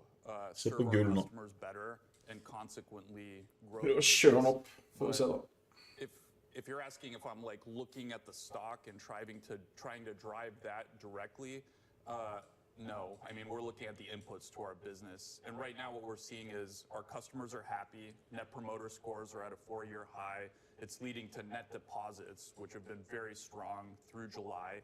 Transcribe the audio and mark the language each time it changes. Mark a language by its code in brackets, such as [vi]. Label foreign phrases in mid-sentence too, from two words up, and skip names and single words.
[no] Se [en] serve [no] på [en] our [no] gull nå. [en] customers better and consequently grow. [no] Prøv å kjøre den opp. Får vi se da. [en] If you're asking if I'm like looking at the stock and trying to drive that directly, no. I mean, we're looking at the inputs to our business. And right now what we're seeing is our customers are happy. Net promoter scores are at a 4-year high. It's leading to net deposits, which have been very strong through July.